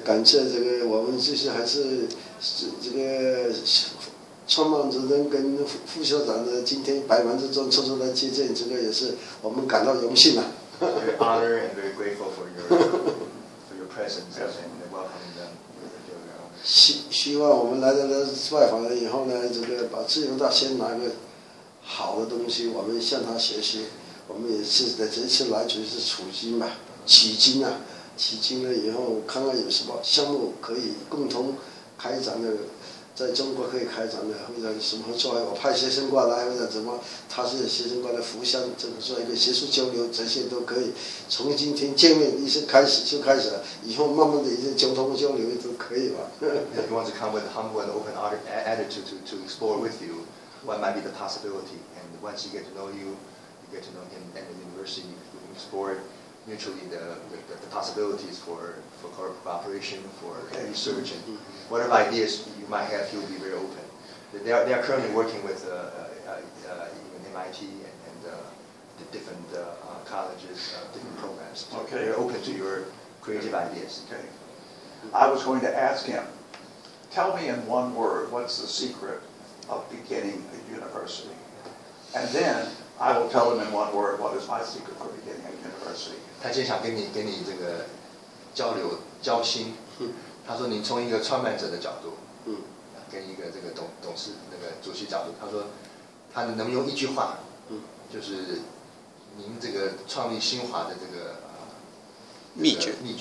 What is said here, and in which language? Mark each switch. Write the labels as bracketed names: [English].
[Chinese] 感谢这个我们这些还是这个创办主任跟副校长的今天百忙之中抽出来接见，这个也是我们感到荣幸啊。 [English] Very honored and very grateful for your presence and welcoming them. [Chinese] 希望我们来到这外访了以后呢，这个把自由大先拿个好的东西，我们向他学习。我们也是在这次来主要是取经了以后，看看有什么项目可以共同开展的，在中国可以开展的，或者什么合作，我派学生过来，或者怎么，他是学生过来互相这个做一个学术交流，这些都可以。从今天见面一开始了，以后慢慢的一些交通交流都可以吧。 [English] He wants to come with a humble and open attitude to explore with you what might be the possibility, and once you get to know you get to know him and the university, you can explore mutually the possibilities for cooperation, for research, and whatever ideas you might have, he will be very open. They are currently working with even MIT and the different colleges, different programs. Okay. They're open to your creative ideas. Okay. I was going to ask him, tell me in one word, what's the secret of beginning a university? And then I will tell him in one word, what is my secret for beginning a university? [Chinese] 他今天想跟你这个交心。他说你从一个创办者的角度，跟一个这个董事那个主席角度，他说他能不能用一句话，就是您这个创立新华的这个秘诀。